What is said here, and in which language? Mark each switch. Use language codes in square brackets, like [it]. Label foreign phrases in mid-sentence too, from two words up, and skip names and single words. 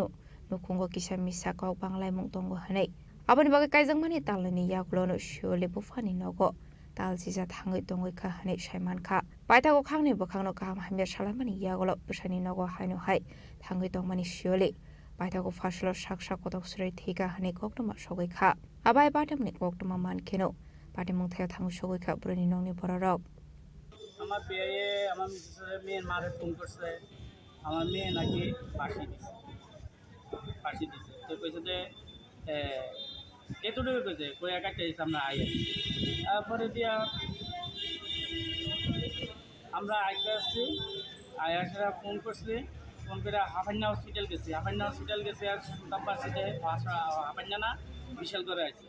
[trp] Nukungo Kishamisa Kok Banglai Mungtongo Hane Abani bagai kaizang mani talani yaklono shole bufani nogo tal sisa thangai tongoi kha hane shaiman kha paita ko khangni bokhangno kam hamya salamani yagolo busani nogo haino hai thangai tongmani shole paita ko fashlo saksa kotok surai thika hane koktoma sogoi kha abai patamni koktoma man kheno patimung thaya thangu sogoi kha burani nongni borarok [bn] আমার পেয়ে আমার মিসেসের মেয়ের মারে ফোন করছে আমার মেয়ে নাকি ফাঁসি দিছে তো কইছে যে এতটুকু কইছে কই একাটা আমরা আই তারপরে দিয়া আমরা আইতে আসছি আয়াসরা ফোন করছি ফোন করে হাফান্না হসপিটাল গেছি আর শুনতাম পারছি যে হাফান্না না বিশালগড়ে